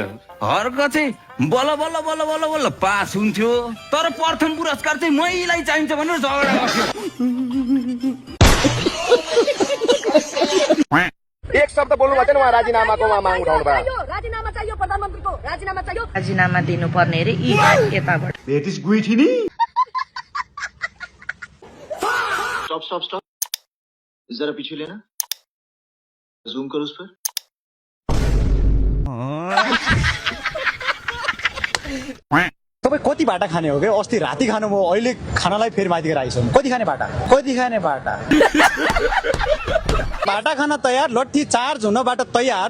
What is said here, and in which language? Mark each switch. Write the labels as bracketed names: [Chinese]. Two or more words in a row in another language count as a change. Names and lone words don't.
[Nepali] हर्क चाहिँ बल्ल बल्ल बल्ल बल्ल बल्ल पास हुन्थ्यो, तर प्रथम पुरस्कार चाहिँ मैलाई चाहिन्छ भनेर झगडा गर्थ्यो। एक शब्द बोल्नु भएको छैन, उहाँ राजीनामाको माग उठाउनु भयो। राजीनामा चाहियो प्रधानमन्त्रीको, राजीनामा चाहियो। राजीनामा दिनुपर्ने रे यी यताबाट। [English] That is [Nepali] गुइठी नि? [Hindi] स्टॉप जरा पीछे लेना, जूम करो उस पर। [Nepali] तपाईँ कति बाटा खाने हो? अस्ति राति खानुभयो, अहिले खानालाई फेरि माथि आइसक्नु। कति खाने बाटा? बाटा खाना तयार, लट्ठी चार्ज हुन बाटा तयार।